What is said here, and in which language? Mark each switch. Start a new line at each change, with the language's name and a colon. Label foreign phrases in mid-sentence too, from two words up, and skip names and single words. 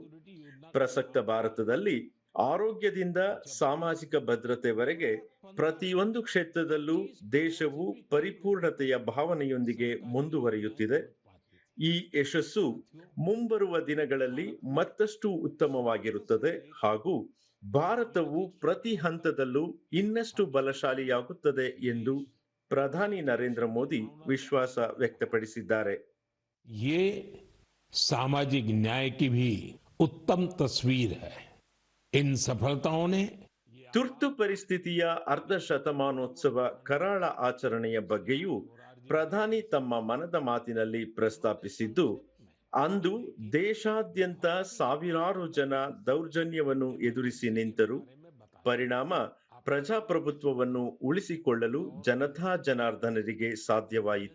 Kannada: ಪ್ರಸಕ್ತ ಭಾರತದಲ್ಲಿ ಆರೋಗ್ಯದಿಂದ ಸಾಮಾಜಿಕ ಭದ್ರತೆವರೆಗೆ ಪ್ರತಿಯೊಂದು ಕ್ಷೇತ್ರದಲ್ಲೂ ದೇಶವು ಪರಿಪೂರ್ಣತೆಯ ಭಾವನೆಯೊಂದಿಗೆ ಮುಂದುವರಿಯುತ್ತಿದೆ. ಈ ಯಶಸ್ಸು ಮುಂಬರುವ ದಿನಗಳಲ್ಲಿ ಮತ್ತಷ್ಟು ಉತ್ತಮವಾಗಿರುತ್ತದೆ ಹಾಗೂ ಭಾರತವು ಪ್ರತಿ ಹಂತದಲ್ಲೂ ಇನ್ನಷ್ಟು ಬಲಶಾಲಿಯಾಗುತ್ತದೆ ಎಂದು ಪ್ರಧಾನಿ ನರೇಂದ್ರ ಮೋದಿ ವಿಶ್ವಾಸ ವ್ಯಕ್ತಪಡಿಸಿದ್ದಾರೆ.
Hindi: ये सामाजिक न्याय की भी उत्तम तस्वीर है. इन सफलताओं ने
Kannada: ತುರ್ತು ಪರಿಸ್ಥಿತಿಯ ಅರ್ಧ ಶತಮಾನೋತ್ಸವ ಕರಾಳ ಆಚರಣೆಯ ಬಗ್ಗೆಯೂ ಪ್ರಧಾನಿ ತಮ್ಮ ಮನದ ಮಾತಿನಲ್ಲಿ ಪ್ರಸ್ತಾಪಿಸಿದ್ದು, ಅಂದು ದೇಶಾದ್ಯಂತ ಸಾವಿರಾರು ಜನ ದೌರ್ಜನ್ಯವನ್ನು ಎದುರಿಸಿ ನಿಂತರು. ಪರಿಣಾಮ ಪ್ರಜಾಪ್ರಭುತ್ವವನ್ನು ಉಳಿಸಿಕೊಳ್ಳಲು ಜನತಾ ಜನಾರ್ದನರಿಗೆ ಸಾಧ್ಯವಾಯಿತು.